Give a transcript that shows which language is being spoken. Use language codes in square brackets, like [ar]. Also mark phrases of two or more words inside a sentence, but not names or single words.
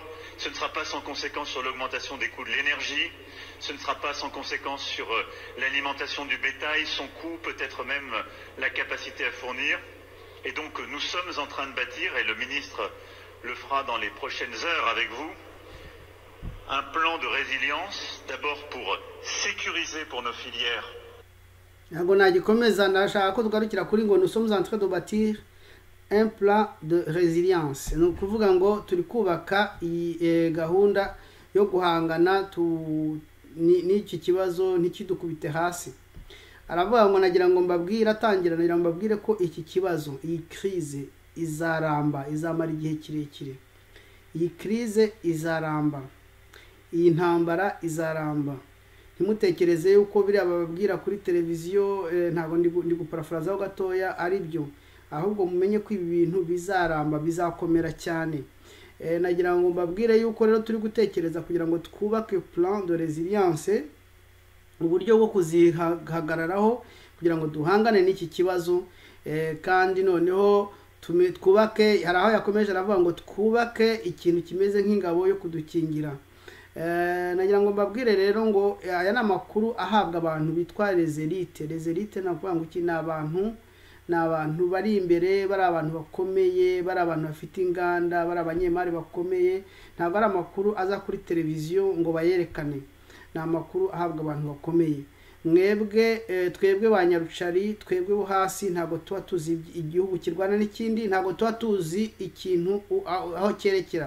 [fr] Ce ne sera pas sans conséquence sur l'augmentation des coûts de l'énergie, ce ne sera pas sans conséquence sur l'alimentation du bétail, son coût, peut-être même la capacité à fournir. Et donc nous sommes en train de bâtir, et le ministre le fera dans les prochaines heures avec vous, un plan de résilience, d'abord pour sécuriser pour nos filières. [rw] Ntabwo nagikomeza, ndashaka ko tugarukira kuri ngo [fr] nous sommes en train de bâtir un plan de résilience. [rw] Ni ukuvuga ngo turi kubaka gahunda yo guhangana n'iki kibazo ntikidukubite hasi. Aravuga ngo nagira ngo mbabwire, atangira nagira ngo mbabwire ko iki kibazo, iyi crise izaramba, izamara igihe kirekire. Iyi crise izaramba, iyi ntambara izaramba. Ntimutekereze yuko biri ababwira kuri televiziyo, ntabwo ndi guparafrazaho gatoya ari byo, ahubwo mumenye ko ibi bintu bizaramba, bizakomera cyane. Nagira ngo mbabwire yuko rero turi gutekereza kugira ngo twubake [fr] plan de résilience, [rw] uburyo bwo kuzihagararaho kugira ngo duhangane n'iki kibazo, kandi noneho twubake. Hari aho yakomeje aravuga ngo twubake ikintu kimeze nk'ingabo yo kudukingira. Nagira ngo mbabwire rero ngo aya ni amakuru ahabwa abantu bitwa [fr] les élites. Les élites [rw] navuga ngo iki, ni abantu ni abantu bari imbere, bari abantu bakomeye, bari abantu bafite inganda, bari abanyemari bakomeye. Ntabwo ari amakuru aza kuri televiziyo ngo bayerekane, ni amakuru ahabwa abantu bakomeye. Mwebwe twebwe ba Nyarucari, twebwe bo hasi, ntabwo tuba tuzi igihugu kirwana n'ikindi, ntabwo tuba tuzi ikintu aho cyerekera.